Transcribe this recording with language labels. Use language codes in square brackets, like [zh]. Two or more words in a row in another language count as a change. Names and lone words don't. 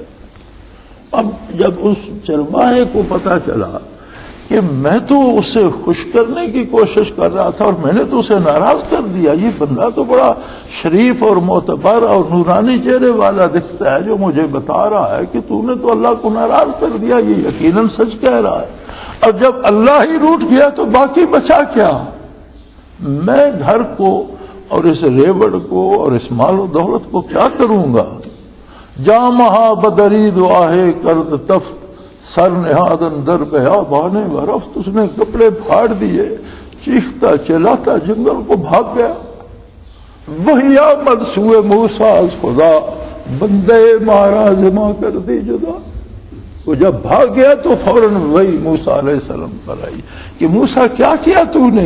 [ur] اب جب اس چرواہے کو پتا چلا کہ میں تو اسے خوش کرنے کی کوشش کر رہا تھا اور میں نے تو اسے ناراض کر دیا، یہ بندہ تو بڑا شریف اور معتبر اور نورانی چہرے والا دکھتا ہے جو مجھے بتا رہا ہے کہ تو نے تو اللہ کو ناراض کر دیا، یہ یقیناً سچ کہہ رہا ہے۔ اور جب اللہ ہی روٹ گیا تو باقی بچا کیا؟ میں گھر کو اور اس ریوڑ کو اور اس مال و دولت کو کیا کروں گا؟ [fa] جامہا بدرید واہے کرد تفت سر نہادن در بیابانے ورفت، [ur] اس نے کپڑے پھاڑ دیے، چیختا چلاتا جنگل کو بھاگ گیا۔ [fa] وہی آمد سوئے موسیٰ از خدا، بندے مارا زما کر دی جدا۔ [ur] وہ جب بھاگ گیا تو فوراً وہی موسیٰ علیہ السلام پر آئی کہ موسیٰ کیا کیا تو نے؟